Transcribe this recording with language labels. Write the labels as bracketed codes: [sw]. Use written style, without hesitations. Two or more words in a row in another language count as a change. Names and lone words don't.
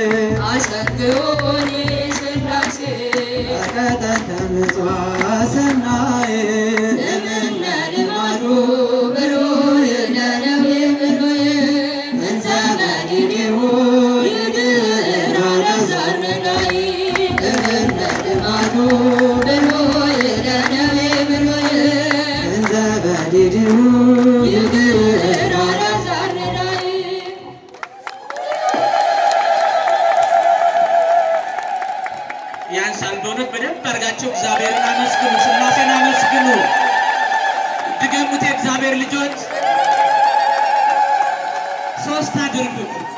[gez] አሰርጎኒ ሥላሴ በቀደምተ ንጹሕ አሰናይ እምነ ልማዱ ብሉይ ለነዌ ብሉይ እንዘ በዲቤሁ ይግር አልዓዛር ነዳይ እምነ ልማዱ ብሉይ ለነዌ ብሉይ እንዘ በዲቤሁ ይግር አልዓዛር ነዳይ [am] ያንሳል። በእውነት በደንብ አድርጋቸው እግዚአብሔርን አመስግኑ፣ ሥላሴን አመስግኑ። ድገሙት የእግዚአብሔር ልጆች፣ ሶስት አድርጉት።